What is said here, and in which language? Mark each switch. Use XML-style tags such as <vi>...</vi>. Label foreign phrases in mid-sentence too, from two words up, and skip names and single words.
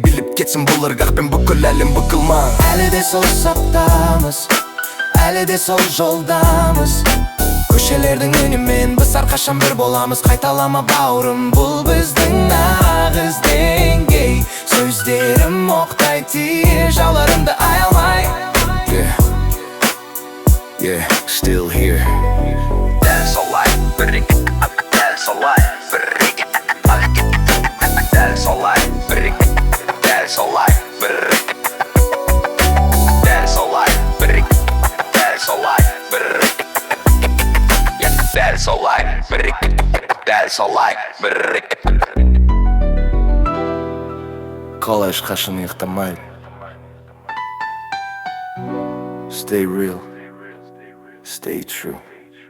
<kk>Біліп кетсін бұл ырғақпен бүкіл әлем бүкіл маң. Әлі де сол саптамыз, әлі де сол жолдамыз. Көшелердің үнімен біз әрқашан бір боламыз. Қайталама бауырым, бұл біздің нағыз деңгей. Сөздерім оқтай тиер, жауларымды аямай.</kk> <en>Yeah, still here.</en> <kk>Дәл солай, бірік, дәл солай, бірік. Дәл солай, бірік, дәл солай, бірік. Дәл солай, бірік, дәл солай, бірік. Дәл солай, бірік, дәл солай, бірік. Қалай ешқашан ұйықтамайды.</kk> <en>Stay real, stay true.</en>